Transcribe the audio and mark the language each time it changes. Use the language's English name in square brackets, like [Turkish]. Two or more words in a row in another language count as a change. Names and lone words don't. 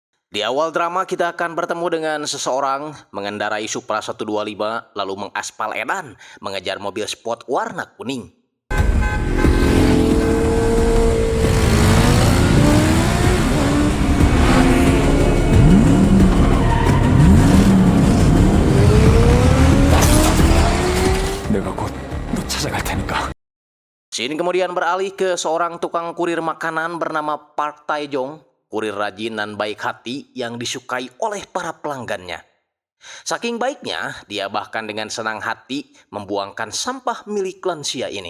[Indonesian] Di awal drama kita akan bertemu dengan seseorang mengendarai Supra 125 lalu mengaspal edan mengejar mobil sport warna kuning. [Korean] 내가 곧 너 찾아갈 테니까. [Indonesian] Scene kemudian beralih ke seorang tukang kurir makanan bernama Park Tae-jong, kurir rajin dan baik hati yang disukai oleh para pelanggannya. Saking baiknya, dia bahkan dengan senang hati membuangkan sampah milik lansia ini.